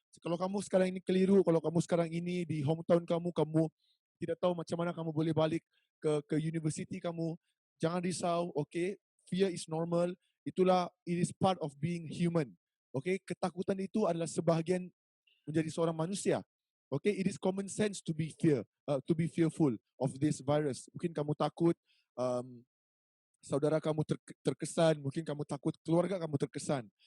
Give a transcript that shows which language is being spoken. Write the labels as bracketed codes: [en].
[ms] Kalau kamu sekarang ini keliru, kalau kamu sekarang ini di hometown kamu tidak tahu macam mana kamu boleh balik ke universiti kamu, jangan risau. [en] Okey, fear is normal. [ms] Itulah, [en] it is part of being human. [ms] Okey, ketakutan itu adalah sebahagian menjadi seorang manusia. [en] Okay, it is common sense to be fearful of this virus. [ms] Mungkin kamu takut saudara kamu terkesan, mungkin kamu takut keluarga kamu terkesan.